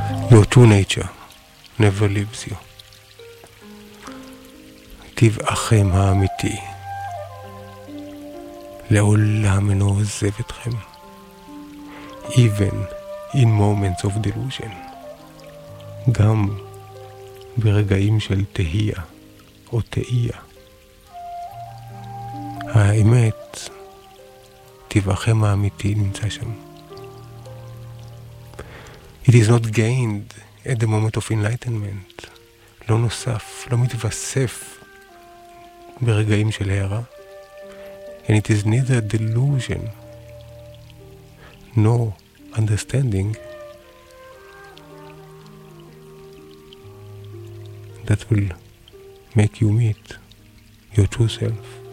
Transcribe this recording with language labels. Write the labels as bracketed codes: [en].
[en] Your true nature never leaves you. [he] טבעכם האמיתי לעולם אינו עוזב אתכם, [en] even in moments of delusion, [he] גם ברגעים של תהייה או תהייה. האמת, טבעכם האמיתי נמצא שם. [en] It is not gained at the moment of enlightenment. [he] לא נוסף, לא מתווסף ברגעים של הערה. [en] And it is neither delusion nor understanding that will make you meet your true self.